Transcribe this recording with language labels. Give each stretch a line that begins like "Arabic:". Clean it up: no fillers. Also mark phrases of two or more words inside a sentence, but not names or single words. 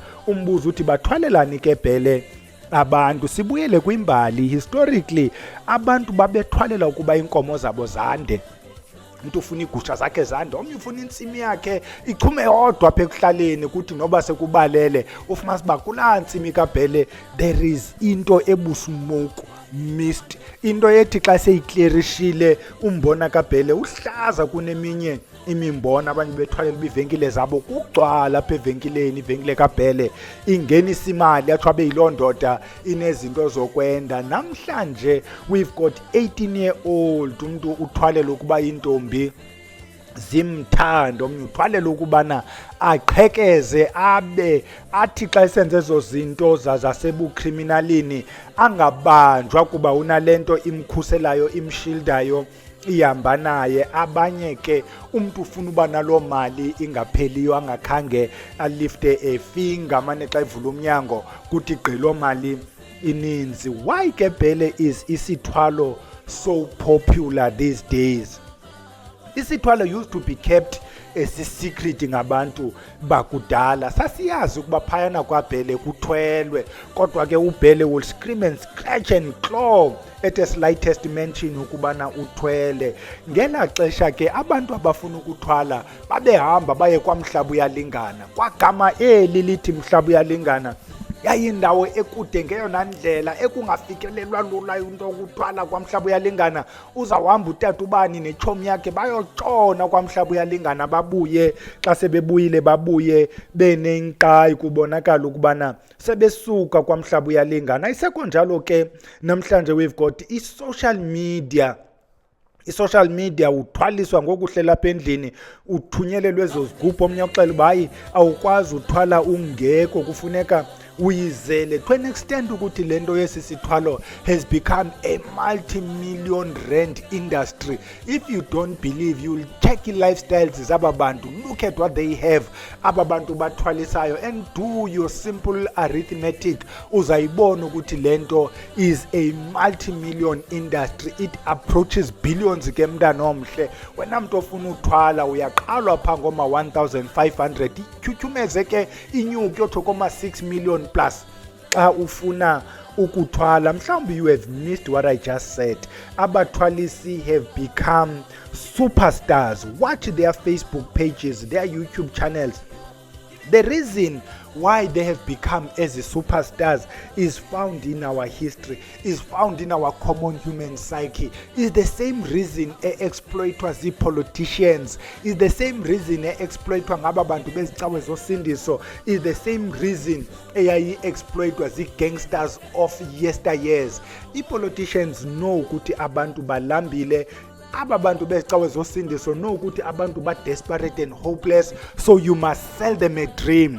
Xhosa: Umbuzo uthi bathwalelani ke Bhele abantu? Sibuyele kwimbali. Historically abantu babethwalela ukuba inkomo zabo zande. Umuntu ufuna igusha zakhe zande, omnye ufuna intsimi yakhe ichume yodwa apha ekuhlaleni, kuthi noba sekubalele ufumana siba kulaa ntsimi kaBhele
English: there is
Xhosa: into ebusumoke mist, into ethi xa seyiklerishile umbona kaBhele uhlaza kuneminye imimbona. Abanye bethwalela ibivenkile zabo kugcwala apha evenkileni, ivenkile kaBhele ingenisa imali, atsho abe yiloo ndoda inezinto zokwenda. Namhlanje
English: we've got 18-year-old
Xhosa: umuntu uthwalela ukuba intombi zimthanda, omnye uthwalela ukubana aqhekeze abe athi xa esenze ezo zinto zasebukriminalini angabanjwa kuba unalento imkhuselayo imshildayo ihamba naye. Abanye ke umuntu ufuna uba naloo mali ingapheliyo angakhange alifte efinger, mane xa ivula umnyango kuthi gqilo mali ininzi.
English: Why ke Bhele is isithwalo so popular these days? Isithwalo used to be kept as a secret
Xhosa: ngabantu bakudala. Sasiyazi ukuba phayana kwaBhele kuthwelwe, kodwa ke uBhele
English: will scream and scratch and claw at the slightest mention
Xhosa: ukubana uthwele. Ngela xesha ke abantu abafuna ukuthwala babehamba baye kwaMhlaba Uyalingana. Kwagama eli lithi Mhlaba Uyalingana yayindawo ekude ngeyona ndlela ekungafikelelwa lula into ukuthwala kwaMhlaba Uyalingana. Uzawuhamba utata ubani nechomi yakhe bayotshona kwaMhlaba Uyalingana, babuye xa sebebuyile babuye benenkqayi, kubonakala ukubana sebesuka kwaMhlaba Uyalingana. Ayisekho njalo ke namhlanje
English: we've got i-social media. I-social media
Xhosa: uthwaliswa ngokuhlela apha endlini, uthunyelelwe ezo zigubhu, omnye uxela uba hayi awukwazi uthwala ungekho, kufuneka uyizele,
English: to an extent
Xhosa: ukuthi lento yesisithwalo
English: has become a multi-million rand industry. If you don't believe, you'll check lifestyles
Xhosa: zaba bantu,
English: look at what they have,
Xhosa: aba bantu bathwalisayo,
English: and do your simple arithmetic,
Xhosa: uzayibona ukuthi lento
English: is a multi-million industry. It approaches billions
Xhosa: ke mntana omhle. Wena mntu ofuna uthwala uyaqalwa pha ngoma 1500, ityhutyumeze ke inyuke yothi koma 6 million plus xa ufuna ukuthwala.
English: Mhlawumbi you have missed what I just said. Abathwalisi have become superstars. Watch their Facebook pages, their YouTube channels. The reason why they have become as superstars is found in our history, is found in our common human psyche. Is the same reason exploitwa politicians, is the same reason exploitwa
Xhosa: ngaba bantu bezicawe zosindiso,
English: is the same reason exploitwa gangsters of yesteryears. Politicians know
Xhosa: ukuthi abantu balambile, aba bantu bezicawe zosindiso
English: know
Xhosa: ukuthi abantu ba
English: desperate and hopeless, so you must sell them a dream.